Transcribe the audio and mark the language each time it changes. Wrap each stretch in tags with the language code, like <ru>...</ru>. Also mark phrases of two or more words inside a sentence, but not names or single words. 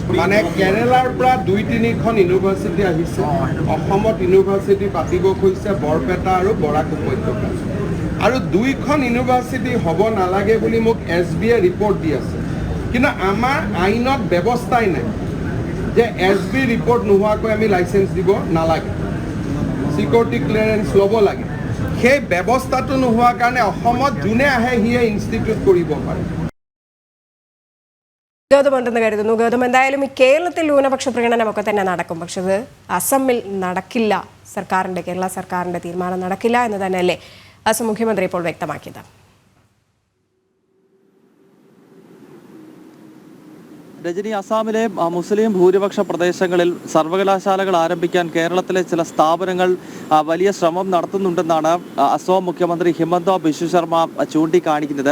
<as>মানে কেৰালাৰ পৰা 2-3খন ইউনিভাৰ্চিটি আহিছে, অসমত ইউনিভাৰ্চিটি পাতিব খুজিছে বৰপেটা আৰু বৰাক উপত্যকা, আৰু 2খন ইউনিভাৰ্চিটি হ'ব নালাগে বুলি মোক SBয়ে ৰিপৰ্ট দি আছে। কিন্তু আমাৰ আইনত ব্যৱস্থাই নাই যে SB ৰিপৰ্ট নোহোৱাকৈ আমি লাইচেন্স দিব নালাগে,</as> <en>security clearance</en> <as>ল'ব লাগে। সেই ব্যৱস্থাটো নোহোৱাৰ কাৰণে অসমত যোনে আহে সিয়ে ഇൻസ്റ്റിറ്റ്യൂട്ട് কৰিব পাৰে।</as> <ml>ഗൗതമുണ്ടെന്ന് കരുതുന്നു. ഗൗതം, എന്തായാലും ഈ കേരളത്തിൽ ന്യൂനപക്ഷ പ്രകടനമൊക്കെ തന്നെ നടക്കും, പക്ഷെ അത് അസമിൽ നടക്കില്ല. കേരള സർക്കാരിന്റെ തീരുമാനം നടക്കില്ല എന്ന് തന്നെയല്ലേ അസം മുഖ്യമന്ത്രി ഇപ്പോൾ വ്യക്തമാക്കിയത്? രജനി, അസാമിലെ മുസ്ലിം ഭൂരിപക്ഷ പ്രദേശങ്ങളിൽ സർവകലാശാലകൾ ആരംഭിക്കാൻ കേരളത്തിലെ ചില സ്ഥാപനങ്ങൾ വലിയ ശ്രമം നടത്തുന്നുണ്ടെന്നാണ് അസം മുഖ്യമന്ത്രി ഹിമന്ത ബിശ്വ ശർമ്മ ചൂണ്ടിക്കാണിക്കുന്നത്.</ml>